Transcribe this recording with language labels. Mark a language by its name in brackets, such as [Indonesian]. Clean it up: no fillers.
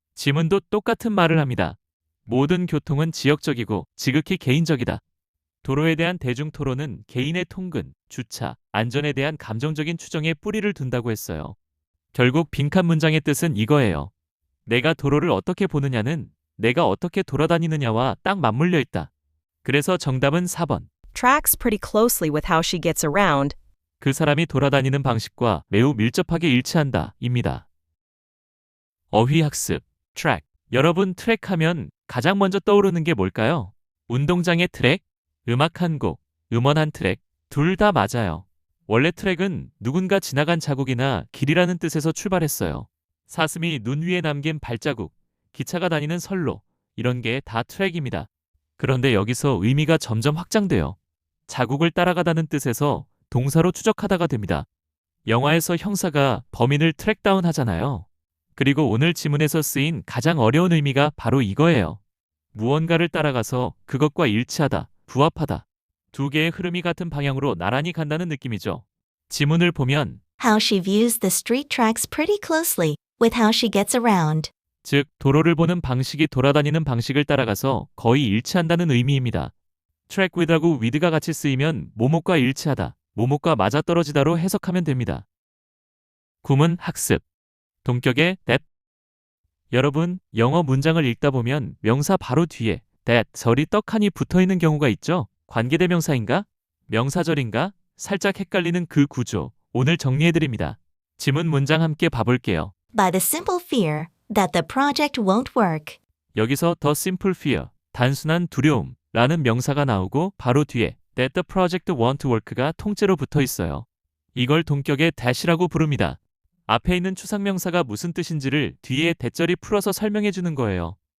[Korean] 지문도 똑같은 말을 합니다. 모든 교통은 지역적이고 지극히 개인적이다. 도로에 대한 대중 토론은 개인의 통근, 주차, 안전에 대한 감정적인 추정에 뿌리를 둔다고 했어요. 결국 빈칸 문장의 뜻은 이거예요. 내가 도로를 어떻게 보느냐는 내가 어떻게 돌아다니느냐와 딱 맞물려 있다. 그래서 정답은 4번. [English] Tracks pretty closely with how she gets around. [Korean] 그 사람이 돌아다니는 방식과 매우 밀접하게 일치한다. 입니다. 어휘학습, 트랙. 여러분 트랙 하면 가장 먼저 떠오르는 게 뭘까요? 운동장의 트랙, 음악 한 곡, 음원 한 트랙, 둘 다 맞아요. 원래 트랙은 누군가 지나간 자국이나 길이라는 뜻에서 출발했어요. 사슴이 눈 위에 남긴 발자국, 기차가 다니는 선로, 이런 게 다 트랙입니다. 그런데 여기서 의미가 점점 확장돼요. 자국을 따라가다는 뜻에서 동사로 추적하다가 됩니다. 영화에서 형사가 범인을 트랙다운 하잖아요. 그리고 오늘 지문에서 쓰인 가장 어려운 의미가 바로 이거예요. 무언가를 따라가서 그것과 일치하다, 부합하다. 두 개의 흐름이 같은 방향으로 나란히 간다는 느낌이죠. 지문을 보면 [English] How she views the street tracks pretty closely with how she gets around. [Korean] 즉 도로를 보는 방식이 돌아다니는 방식을 따라가서 거의 일치한다는 의미입니다. track with하고 with가 같이 쓰이면 뭐뭐과 일치하다, 뭐뭐과 맞아떨어지다로 해석하면 됩니다. 구문 학습. 동격의 that. 여러분, 영어 문장을 읽다 보면 명사 바로 뒤에 that, 절이 떡하니 붙어있는 경우가 있죠? 관계대명사인가? 명사절인가? 살짝 헷갈리는 그 구조, 오늘 정리해드립니다. 지문 문장 함께 봐볼게요. [English] By the simple fear that the project won't work. [Korean] 여기서 the simple fear, 단순한 두려움 라는 명사가 나오고 바로 뒤에 [English] that the project won't work [Korean] 가 통째로 붙어 있어요. 이걸 동격의 that이라고 부릅니다. 앞에 있는 추상명사가 무슨 뜻인지를 뒤에 대절이 풀어서 설명해 주는 거예요.